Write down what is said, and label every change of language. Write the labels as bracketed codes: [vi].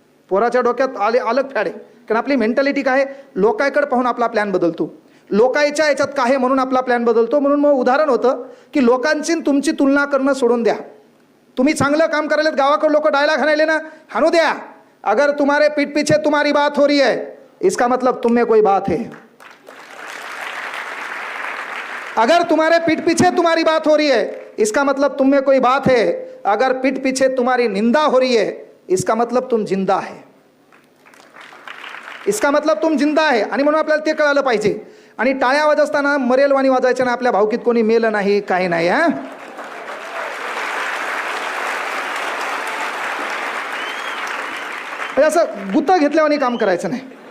[mr] पोराच्या डोक्यात आलं फॅडे. कारण आपली मेंटॅलिटी काय आहे, लोकांकडे पाहून आपला प्लॅन बदलतो, लोकांच्या याच्यात काय आहे म्हणून आपला प्लॅन बदलतो. म्हणून मग उदाहरण होतं की लोकांची तुमची तुलना करणं सोडून द्या. तुम्ही चांगलं काम करायला, गावाकडे लोक डायलॉग हाणायले ना, हाणू द्या. [hi] अगर तुम्हारे पीठ पीछे तुम्हारी बात हो रही है, इसका मतलब तुम में कोई बात है। अगर तुम्हारे पीठ पीछे तुम्हारी बात हो रही है, इसका मतलब तुम में कोई बात है। अगर पीठ पीछे तुम्हारी निंदा हो रही है, इसका मतलब तुम जिंदा है। इसका मतलब तुम जिंदा आहे. [mr] आणि म्हणून आपल्याला ते कळालं पाहिजे. आणि टाळ्या वाजवताना मरेलवाणी वाजवायच्या ना, आपल्या भावकीत कोणी मेलं नाही, काही नाही. हा, असं गुत्त घेतल्यावानी काम करायचं नाही.